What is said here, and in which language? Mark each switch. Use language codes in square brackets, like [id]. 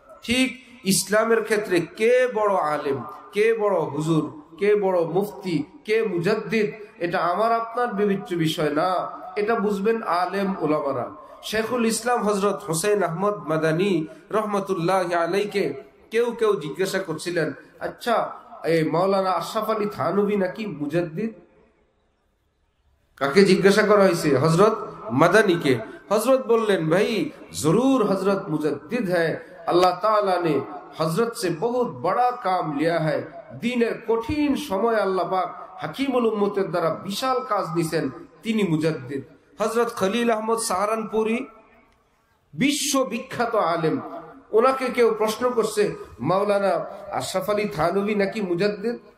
[bn] ঠিক ইসলামের ক্ষেত্রে কে বড় আলেম, কে বড় হুজুর, কে বড় মুফতি, কে মুজাদ্দিদ, এটা আমার আপনার বিবেচ্য বিষয় না, এটা বুঝবেন আলেম উলামারা। শেখুল ইসলাম হযরত হুসাইন আহমদ মাদানী রহমতুল্লাহ আলাইকে কেউ কেউ জিজ্ঞাসা করছিলেন, আচ্ছা এই মাওলানা আশরাফ আলী থানভী নাকি মুজাদ্দিদ? কাকে জিজ্ঞাসা করা হয়েছে? হযরত মাদানীকে। হযরত বললেন, [hi] ভাই জরুর হযরত মুজাদ্দিদ है, अल्लाह ताला ने हजरत से बहुत बड़ा काम लिया है। [bn] দ্বীনের কঠিন সময় আল্লাহ পাক হাকিমুল উম্মতের দ্বারা বিশাল কাজ নিছেন, তিনি মুজাদ্দিদ। হযরত খলিল আহমদ সাহারানপুরি বিশ্ববিখ্যাত আলেম, ওনাকে কেউ প্রশ্ন করছে মাওলানা আশরাফ আলী থানভী নাকি মুজাদ্দিদ?